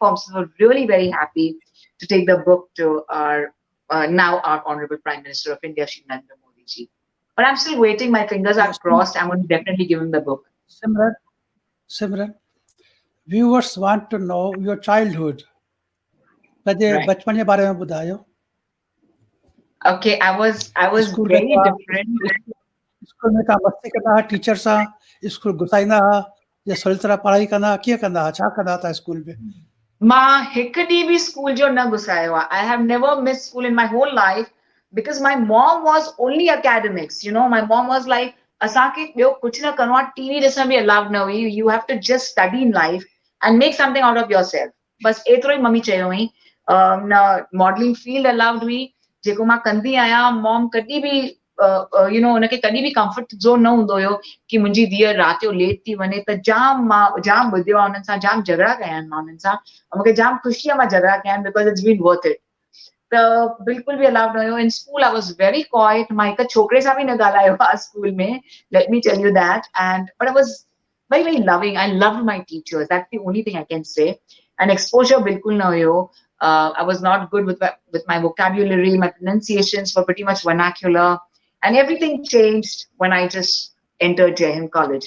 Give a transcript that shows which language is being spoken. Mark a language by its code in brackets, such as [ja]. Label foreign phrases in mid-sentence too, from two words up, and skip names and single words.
[en] So we're really very happy to take the book to our now our Honorable Prime Minister of India, Shri Narendra Modi ji. But I'm still waiting. My fingers are Yes. crossed. I'm going to definitely give him the book. Simran, viewers want to know your childhood. पंहिंजे Right. [sd] बचपन जे बारे में ॿुधायो. [en] Okay, I was [sd] स्कूल में [en] very तव्हां different. [sd] स्कूल में तव्हां मस्ती कंदा हुआ टीचर सां, स्कूल घुसाईंदा हुआ या सही तरह पढ़ाई कंदा हुआ, कीअं कंदा हुआ, छा कंदा हुआ स्कूल में? मां हिकु ॾींहुं बि स्कूल जो न घुसायो आहे. [en] I have never missed school in my whole life because my mom was only academics. You know, my mom was like, [sd] असांखे ॿियो कुझु न करिणो आहे, टीवी ॾिसण बि allowed न हुई. [en] You have to just study in life and make something out of yourself. [sd] बस एतिरो ई मम्मी चयो हुई. न [en] modeling field allowed [sd] हुई, जेको मां कंदी आहियां. मॉम कॾहिं बि [en] you know [sd] उनखे कॾहिं बि [en] comfort zone [sd] न हूंदो हुयो कि मुंहिंजी धीअ राति जो लेट थी वञे. त मां जाम ॿुधियो आहे उन्हनि सां, जाम झगड़ा कया आहिनि मां उन्हनि सां. मूंखे जाम ख़ुशी आहे मां झगड़ा कया आहिनि [en] because it's been worth it. [sd] त बिल्कुल बि अलाउड न हुयो. [en] In school I was very quiet. [sd] मां हिकु छोकिरे सां बि न ॻाल्हायो आहे स्कूल में. [en] Let me tell you that. And but I was very very loving. I loved my teachers. That's the only thing I can say. And exposure [sd] बिल्कुल न हुयो. [en] I was not good with my vocabulary. My pronunciations were pretty much vernacular, and everything changed when I just entered Jai Hind College.